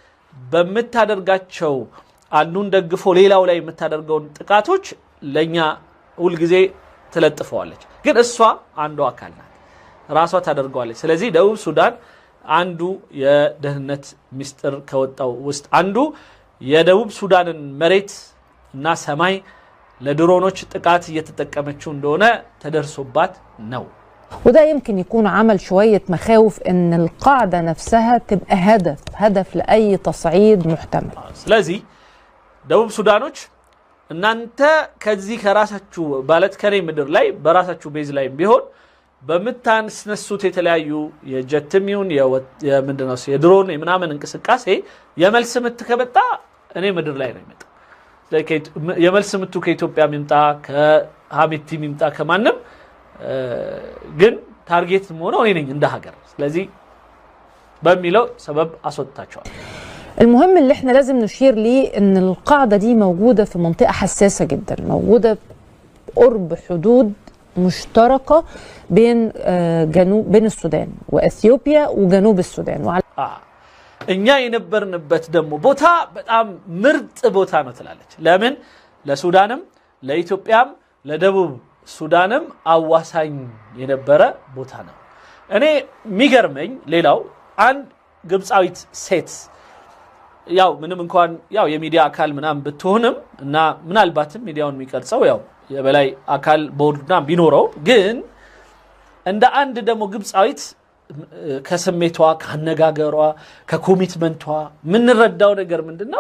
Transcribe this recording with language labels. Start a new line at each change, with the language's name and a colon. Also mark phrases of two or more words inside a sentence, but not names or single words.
Amharic: በመታደርጋቸው አንዱን ደግፎ ሌላው ላይ የምታደርገውን ጥቃቶች ለኛ ሁሉ ጊዜ ተለጥፈዋለች። ግን እሷ አንዱ አካል ናት፣ ራሷ ታደርገዋለች። ስለዚህ ደቡብ ሱዳን አንዱ የደህንነት ሚስጥር ከወጣው ውስጥ አንዱ የደቡብ ሱዳንን መሬት እና ሰማይ ለድሮኖች ጥቃት እየተጠቀመችው እንደሆነ ተደርሶባት ነው።
Arabic: وده يمكن يكون عمل شوية مخاوف ان القاعدة نفسها تبقى هدف لأي تصعيد محتمل.
Amharic: ስለዚህ ደቡብ ሱዳኖች እናንተ ከዚህ ከራሳችሁ ባለት ከኔ ምድር ላይ በራሳችሁ ቤዝ ላይ ቢሆን በመታንስነሱት የተለያዩ የጀትም ይሁን የምንድነው የድሮን የምናምን እንቅስቃሴ የመልስ ምት ከመጣ እኔ ምድር ላይ ነው የሚመጣው። የመልስ ምቱ ከኢትዮጵያ የሚመጣ ከሀሚቲ የሚመጣ ከማንም ግን ታርጌት ሆኖ እኔ ነኝ እንደ ሀገር። ስለዚህ በሚለው ሰበብ አስወጣቸዋል።
Arabic: المهم اللي احنا لازم نشير ليه ان القاعدة دي موجودة في منطقة حساسة جدا، موجودة قرب حدود مشتركة بين السودان وأثيوبيا وجنوب السودان
Amharic: እኛ የነበርንበት ደግሞ ቦታ በጣም ምርጥ ቦታ ነው ትላለች። ለምን? ለሱዳንም ለኢትዮጵያም ለደቡብ ሱዳንም አዋሳኝ የነበረ ቦታ ነው። እኔ የሚገርመኝ ሌላው አንድ ግብጻዊት ሴት ያው ምንም እንኳን ያው የሚዲያ አካል ምናም ብትሆንም እና ምናልባትም ሚዲያውን የሚቀርጸው ያው የበላይ አካል ቦርድና ቢኖረው ግን እንደ አንድ ደግሞ ግብጻዊት ከስሜቷ ከአነጋገሯ ከኮሚትመንቷ ምን ረዳው ነገር ምንድነው?